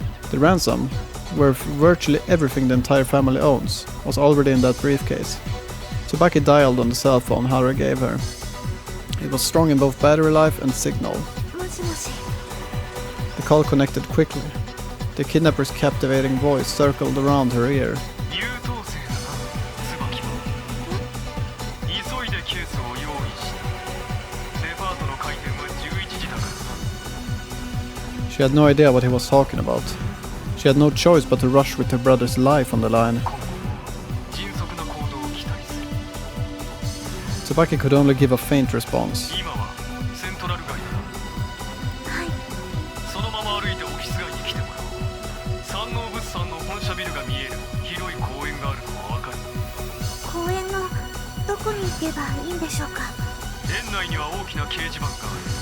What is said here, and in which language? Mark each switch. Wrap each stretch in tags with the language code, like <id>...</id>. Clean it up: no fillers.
<en>The ransom, worth virtually everything the entire family owns, was already in that briefcase. Tsubaki dialed on the cell phone Haru gave her. It was strong in both battery life and signal.</en> <ja>もしもし。</ja> <en>The call connected quickly. The kidnapper's captivating voice circled around her ear.</en> <ja>優等生だな、椿も。急いでケースを用意した。デパートの開店は11時だからな。</ja> <en>She had no idea what he was talking about. She had no choice but to rush with her brother's life on the line.</en> <ja>今後迅速な行動を期待する。</ja> <en>Tsubaki could only give a faint response.</en> <ja>今はセントラル街だ。はい。そのまま歩いてオフィス街に来てもらおう。山王物産の本社ビルが見える広い公園があるのはわかる。公園のどこに行けばいいんでしょうか。園内には大きな掲示板がある。</ja>